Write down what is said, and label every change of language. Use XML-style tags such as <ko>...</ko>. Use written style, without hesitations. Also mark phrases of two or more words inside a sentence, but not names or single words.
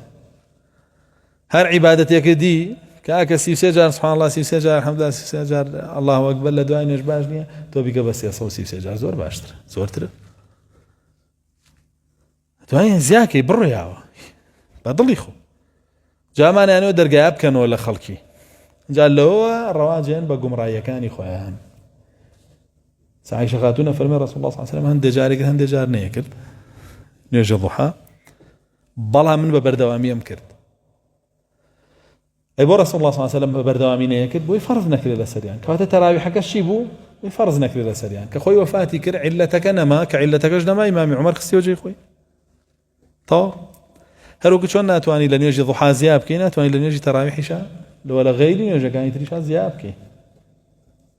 <ckb>هەر عیبادەتێکە دی کاکە 33 جار</ckb> <ar>سبحان الله</ar> <ckb>33 جار الحەمدولله 33 جار</ckb> <ar>الله ئەکبەر</ar> <ckb>لە دوای نوێژ باش نییە، تۆ بیکە بە 333 جار زۆر باشترە، زۆرترە. دوای زیاکەی بڕۆیاوە بە دڵی خۆ. جامانیانەوە دەرگایە بکەنەوە لە خەڵکی، جا لەوە ڕەواجێن بە گومڕاییەکانی خۆیان. عایشە خاتوونە فەرمێ</ckb> <ar>رسول الله صلی الله عليه وسلم</ar> <ckb>هەندێک جارێک هەندێک جار نەیەکرد نوێژە ضوحا، بەڵام من بە بەردەوامیم کرد. ئەی بۆ</ckb> <ar>رسول الله صلی الله عليه وسلم</ar> <ckb>بە بەردەوامی نەیەکرد بۆی فەرض نەکرێت لەسەریان، کەواتە تەراویحەکەش چی بوو؟ بۆی فەرض نەکرێت لەسەریان کە خۆی وەفاتی کرد عیلەتەکە نەما، کە عیلەتەکەش نەما ئیمامی عومەر خستیەوە جێی خۆی. تەواو هەروەکو چۆن ناتوانی لە نوێژی ضوحا زیاد بکەی، ناتوانی لە نوێژی تەراویحیشە لەوە لە غەیری نوێژەکانی تریشا زیاد بکەی.</ckb>